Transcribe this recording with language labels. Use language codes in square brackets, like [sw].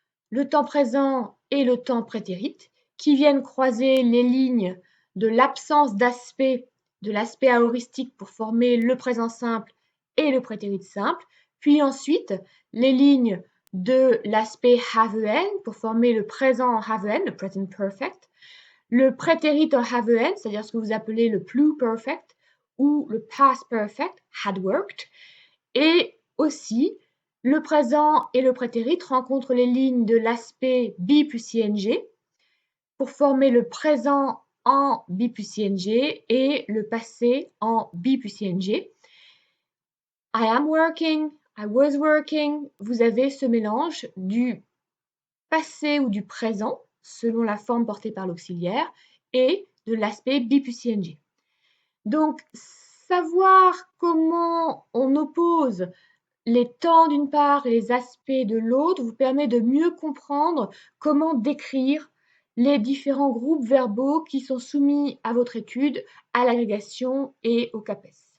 [fr] le temps présent et le temps prétérit, qui viennent croiser les lignes de l'absence d'aspect, de l'aspect aoristique pour former le présent simple et le prétérit simple, puis ensuite les lignes de l'aspect have en pour former le présent en have en, le present perfect, le prétérit en have en, c'est-à-dire ce que vous appelez le pluperfect ou le past perfect, had worked, et aussi le présent et le prétérit rencontrent les lignes de l'aspect be plus ing pour former le présent en be plus ing et le passé en be plus ing. [en] I am working, I was working. [fr] Vous avez ce mélange du passé ou du présent, selon la forme portée par l'auxiliaire, et de l'aspect be plus ing. Donc, savoir comment on oppose les temps d'une part et les aspects de l'autre vous permet de mieux comprendre comment décrire les différents groupes verbaux qui sont soumis à votre étude, à l'agrégation et au CAPES.